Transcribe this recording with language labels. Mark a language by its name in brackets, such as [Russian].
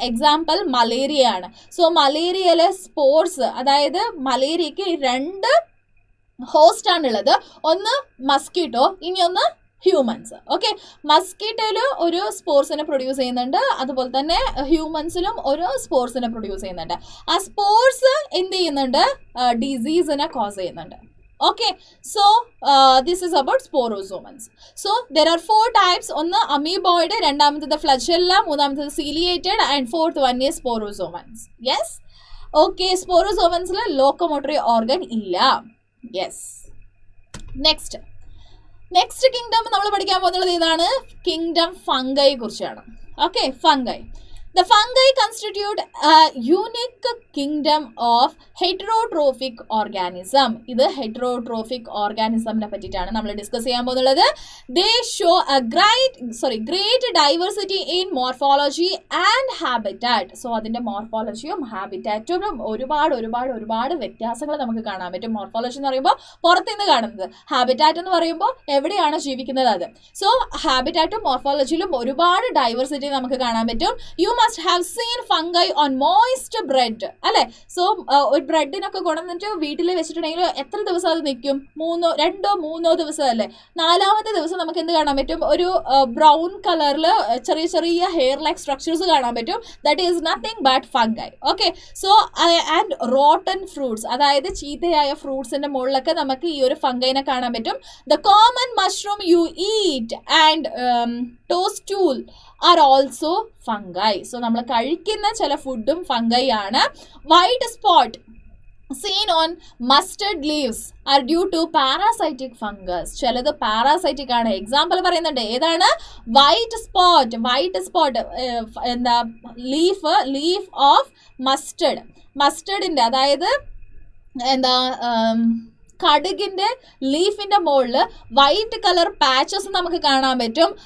[Malayalam] Example malaria ആണ്. So മലേറിയയിലെ spores, അതായത് മലേറിയക്ക് 2 host ആണുള്ളത്. ഒന്ന് മസ്കിറ്റോ, ഇനി ഒന്ന് ഹ്യൂമൻസ്. ഓക്കെ, മസ്കിറ്റോയിൽ ഒരു സ്പോർസിനെ പ്രൊഡ്യൂസ് ചെയ്യുന്നുണ്ട്. അതുപോലെ തന്നെ ഹ്യൂമൻസിലും ഒരു സ്പോർസിനെ പ്രൊഡ്യൂസ് ചെയ്യുന്നുണ്ട്. ആ സ്പോർസ് എന്ത് ചെയ്യുന്നുണ്ട്? ഡിസീസിനെ കോസ് ചെയ്യുന്നുണ്ട്. [English] Okay, so this is about sporozoans. So there are 4 types. [Malayalam] ഒന്ന് amoeboid, രണ്ടാമത്തേത് flagella, മൂന്നാമത്തേത് ciliated, [English] and fourth one is sporozoans. [Malayalam] Yes, okay, sporozoansൽ locomotory organ ഇല്ല. Yes, next kingdom നമ്മൾ പഠിക്കാൻ പോകുന്നത് ഏതാണ്? കിങ്ഡം ഫംഗൈ കുറിച്ചാണ്. [English] Okay, fungi. The fungi constitute a unique kingdom of heterotrophic organism. [Malayalam] ഇത് heterotrophic organism നെ പറ്റിയിട്ടാണ് നമ്മൾ ഡിസ്കസ് ചെയ്യാൻ പോകുന്നത്. [English] They show a great diversity in morphology and habitat. [Malayalam] So അതിന്റെ മോർഫോളജിയും ഹാബിറ്റാറ്റും ഒരുപാട് വ്യത്യാസങ്ങൾ നമുക്ക് കാണാൻ പറ്റും. മോർഫോളജി എന്ന് പറയുമ്പോൾ പുറത്തുനിന്ന് കാണുന്നത്, ഹാബിറ്റാറ്റ് എന്ന് പറയുമ്പോൾ എവിടെയാണ് ജീവിക്കുന്നത് അത്. സോ ഹാബിറ്റാറ്റും മോർഫോളജിയിലും ഒരുപാട് ഡൈവേഴ്സിറ്റി നമുക്ക് കാണാൻ പറ്റും. [English] You must have seen fungi on moist bread, അല്ലെ? [Malayalam] സോ ഒരു ബ്രെഡിനൊക്കെ കൊണ്ടുവന്നിട്ട് വീട്ടിൽ വെച്ചിട്ടുണ്ടെങ്കിൽ എത്ര ദിവസം അത് നിൽക്കും? 2-3 ദിവസം അല്ലേ? 4ാമത്തെ ദിവസം നമുക്ക് എന്ത് കാണാൻ പറ്റും? ഒരു ബ്രൗൺ കളറിൽ ചെറിയ ഹെയർ ലൈക്ക് സ്ട്രക്ചേഴ്സ് കാണാൻ പറ്റും. [English] That is nothing but fungi. Okay, so and rotten fruits, [Malayalam] അതായത് ചീത്തയായ ഫ്രൂട്ട്സിന്റെ മുകളിലൊക്കെ നമുക്ക് ഈ ഒരു ഫംഗൈനെ കാണാൻ പറ്റും. [English] The common mushroom you eat and toadstool are also fungi. So [Malayalam] നമ്മൾ കഴിക്കുന്ന ചില ഫുഡും ഫംഗൈ ആണ്. [English] White spot seen on mustard leaves are due to parasitic fungus. [Malayalam] ചിലത് പാരാസൈറ്റിക് ആണ്. എക്സാമ്പിൾ പറയുന്നുണ്ട്, ഏതാണ്? വൈറ്റ് സ്പോട്ട് എന്താ ലീഫ് ഓഫ് മസ്റ്റർഡിന്റെ, അതായത് എന്താ കടുകിന്റെ ലീഫിന്റെ മുകളിൽ വൈറ്റ് കളർ പാച്ചസ് നമുക്ക് കാണാൻ പറ്റും.